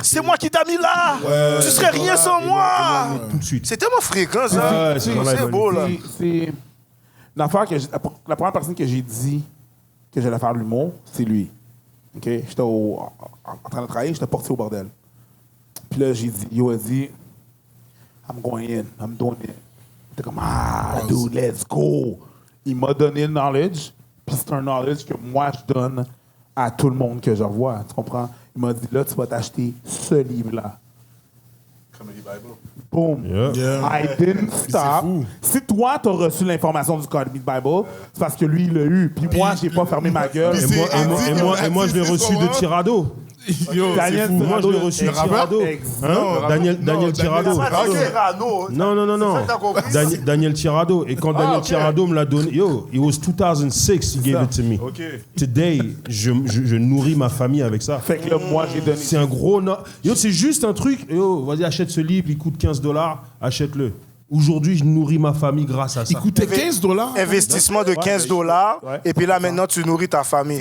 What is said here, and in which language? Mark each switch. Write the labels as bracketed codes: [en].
[fr] C'est moi qui t'a mis là! Tu serais rien sans moi! tout de suite. C'est tellement fréquent, ça. Ouais, ces gens-là, ils C'est veulent- beau, là. C'est une affaire que la première personne que j'ai dit que j'allais faire de l'humour, c'est lui. OK? J'étais en train de travailler, j'étais porté au bordel. Puis là, j'ai dit, il a dit, [en] I'm going in, I'm doing it. [fr] J'étais comme, [en] dude, let's go. [fr] Il m'a donné le knowledge, puis c'est un knowledge que moi, je donne à tout le monde que je vois. Tu comprends? Il m'a dit, là, tu vas t'acheter ce livre-là. Comedy Bible. Boom. [en] Yeah. I didn't stop. [fr] fou. Si toi, t'as reçu l'information du Comedy Bible, c'est parce que lui, il l'a eu. Puis moi, j'ai pas fermé ma gueule. Et moi, je l'ai reçu de Tirado. Yo, Daniel c'est fou. Moi, je l'ai reçu de Tirado. Daniel Tirado. Non. Daniel Tirado. Et quand Daniel Tirado me l'a donné, [en] yo, it was 2006, he gave it to me. [fr] Today, je nourris ma famille avec ça. Fait que là, moi, j'ai donné. C'est un gros... Yo, c'est juste un truc. Yo, vas-y, achète ce livre, il coûte $15, achète-le. Aujourd'hui, je nourris ma famille grâce à ça. Il coûtait $15. Investissement de $15. Et puis là, maintenant, tu nourris ta famille.